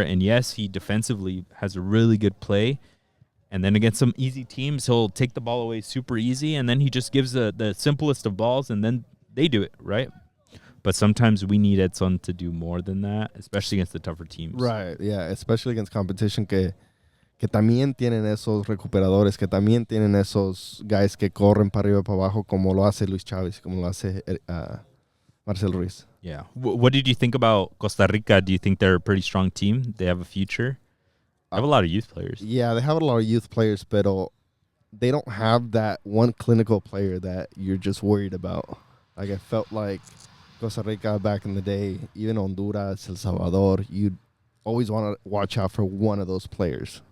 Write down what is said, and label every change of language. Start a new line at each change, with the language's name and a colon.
English: And yes, he defensively has a really good play. And then against some easy teams, he'll take the ball away super easy. And then he just gives the simplest of balls, and then they do it, right? But sometimes we need Edson to do more than that, especially against the tougher teams. Right, yeah, especially against competition
Spanish: que que también tienen esos recuperadores, que también tienen esos guys que corren para arriba y para abajo, como lo hace Luis Chávez, como lo hace Marcel Ruiz.
English: Yeah. What did you think about Costa Rica? Do you think they're a pretty strong team? They have a future? They have a lot of youth players. Yeah, they have a lot of youth players, but they don't have that one clinical player that you're just worried about. Like, I felt like Costa Rica back in the day, even Honduras, El Salvador, you'd always want to watch out for one of those players.